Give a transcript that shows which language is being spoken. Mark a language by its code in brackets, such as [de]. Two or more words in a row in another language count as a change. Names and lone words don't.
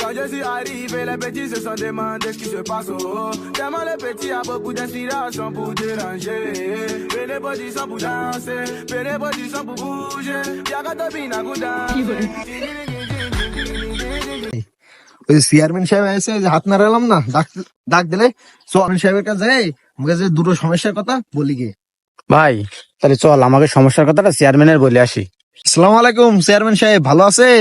[fr] Quand je suis arrivé, les petits se sont demandé ce qui se passe. Oh. Tellement les petits a beaucoup d'inspiration pour déranger. Et les petits sont pour danser, et les petits sont pour bouger. Y'a qu'à te bina [bn] ওই চেয়ারম্যান সাহেব এসে যে হাত নাড়ালাম না, ডাক দিলে চেয়ারম্যান সাহেবের কাছে যাই, আমাকে যে দুটো সমস্যার কথা বলি গিয়ে। ভাই তাহলে চল আমাকে সমস্যার কথাটা চেয়ারম্যানের বলে আসি। আসসালামু আলাইকুম চেয়ারম্যান সাহেব, ভালো আছেন?